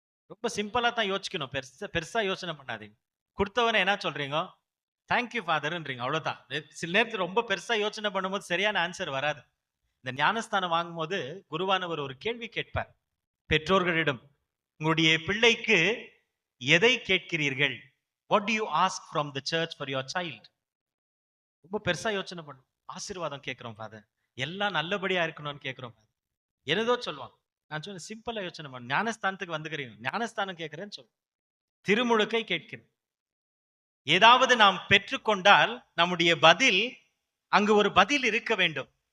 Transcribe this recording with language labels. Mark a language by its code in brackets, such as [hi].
[ta] ரொம்ப சிம்பிளா தான் யோசிக்கணும், பெருசா யோசனை பண்ணாதீங்க. கொடுத்தவனை என்ன சொல்றீங்க? தேங்க்யூ ஃபாதர்ன்றீங்க, அவ்வளவுதான். சில நேரத்தில் ரொம்ப பெருசா யோசனை பண்ணும்போது சரியான ஆன்சர் வராது. இந்த ஞானஸ்தானம் வாங்கும் போது குருவானவர் ஒரு கேள்வி கேட்பார். பெற்றோர்களிடம் உங்களுடைய பிள்ளைக்கு எதை கேட்கிறீர்கள்? [en] What do you ask from the church for your child? [ta] ரொம்ப பெருசா யோசனை பண்ணும். ஆசீர்வாதம் கேட்கிறோம் ஃபாதர், எல்லாம் நல்லபடியா இருக்கணும்னு கேட்கிறோம் ஃபாதர். ஏதோ சொல்லுவாங்க. நான் சொன்ன சிம்பிளா யோசனை பண்ணு. ஞானஸ்தானத்துக்கு வந்துக்கிறீங்க, ஞானஸ்தானம் கேட்கிறேன்னு சொல்லுவோம். திருமுழுக்கை கேட்கிறேன். ஏதாவது நாம் பெற்றுக்கொண்டால் நம்முடைய பதில், அங்கு ஒரு பதில் இருக்க வேண்டும்.